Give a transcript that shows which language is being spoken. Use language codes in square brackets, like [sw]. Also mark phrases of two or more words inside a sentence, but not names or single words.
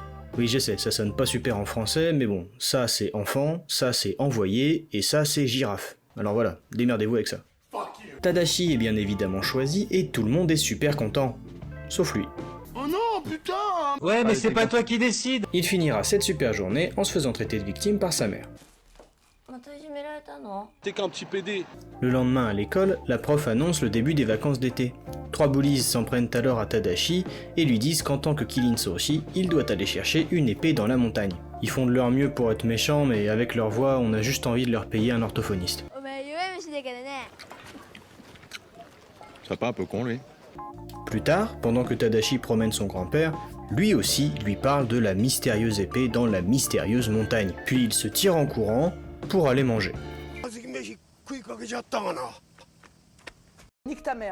[fr] Oui, je sais, ça sonne pas super en français, mais bon, ça c'est enfant, ça c'est envoyé, et ça c'est girafe. Alors voilà, démerdez-vous avec ça. Tadashi est bien évidemment choisi, et tout le monde est super content. Sauf lui. Oh non, putain! Ouais, mais c'est pas toi qui décide. Il finira cette super journée en se faisant traiter de victime par sa mère. [ja] またいじめられたの [fr] T'es qu'un petit PD. Le lendemain à l'école, la prof annonce le début des vacances d'été. 3 bullies s'en prennent alors à Tadashi et lui disent qu'en tant que Kirin Sohoshi, il doit aller chercher une épée dans la montagne. Ils font de leur mieux pour être méchants, mais avec leur voix, on a juste envie de leur payer un orthophoniste. [ja] お前弱虫だからね [fr] Ça pas un peu con, lui? Plus tard, pendant que Tadashi promène son grand-père, lui aussi lui parle de la mystérieuse épée dans la mystérieuse montagne. Puis il se tire en courant pour aller manger. Nique ta mère.